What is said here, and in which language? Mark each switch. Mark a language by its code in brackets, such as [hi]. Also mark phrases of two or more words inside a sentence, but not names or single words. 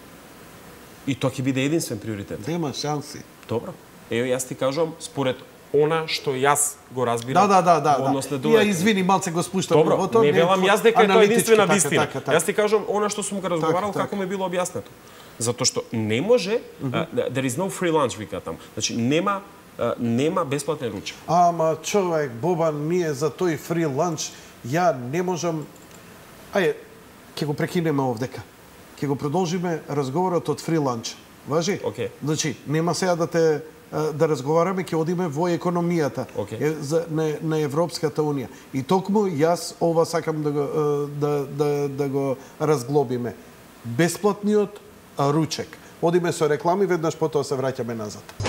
[mk] И тоа ќе биде единствен приоритет. Нема шанси. Добро. Ево, јас ти кажувам, според она што јас го разбирам. Да. Ја извини, малце го спуштам. Добро, не велам јас дека е тоа единствена вистина. Јас ти кажувам она што сум го разговарал, како ми било објаснето. Затоа што не може, [en] there is no free lunch, [mk] вика таму. Значи, нема бесплатен ручек. Ама, човек, Бобан, ние за тој [en] free lunch, [mk] ја не можам... Ајде, ќе го прекинеме овдека. Ќе го продолжиме разговорот од [en] free lunch. [mk] Важи? Океј. Значи, нема сега да разговараме, ќе одиме во економијата на Европската унија. И токму јас ова сакам да го разглобиме. Бесплатниот ручек. Одиме со реклами, веднаш потоа се враќаме назад.